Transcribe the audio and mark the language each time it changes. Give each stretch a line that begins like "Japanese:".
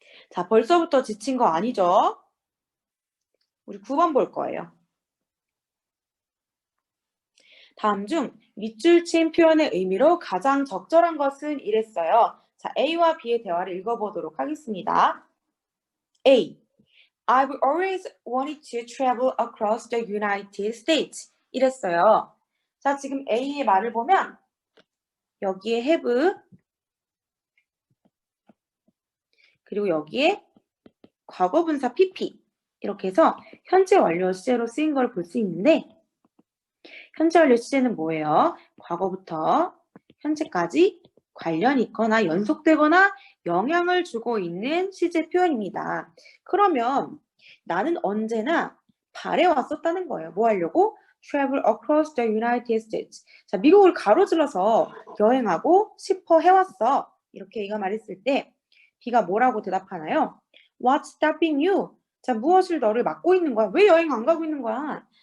Korean: 자, 벌써부터 지친 거 아니죠? 우리 9번 볼 거예요. 다음 중 밑줄 친 표현의 의미로 가장 적절한 것은 이랬어요. 자, A와 B의 대화를 읽어보도록 하겠습니다.
English: A. I've always wanted to travel across the United States.
Korean: 이랬어요. 자, 지금 A의 말을 보면 여기에 have 그리고 여기에 과거분사 PP 이렇게 해서 현재 완료 시제로 쓰인 걸 볼 수 있는데 현재 완료 시제는 뭐예요? 과거부터 현재까지 관련이 있거나 연속되거나 영향을 주고 있는 시제 표현입니다. 그러면 나는 언제나 발에 왔었다는 거예요. 뭐 하려고?
English: Travel across the United States.
Korean: 자, 미국을 가로질러서 여행하고 싶어 해왔어. 이렇게 A가 말했을 때 B가 뭐라고 대답하나요?
English: What's stopping you?
Korean: 자, 무엇을 너를 막고 있는 거야? 왜 여행 안 가고 있는 거야?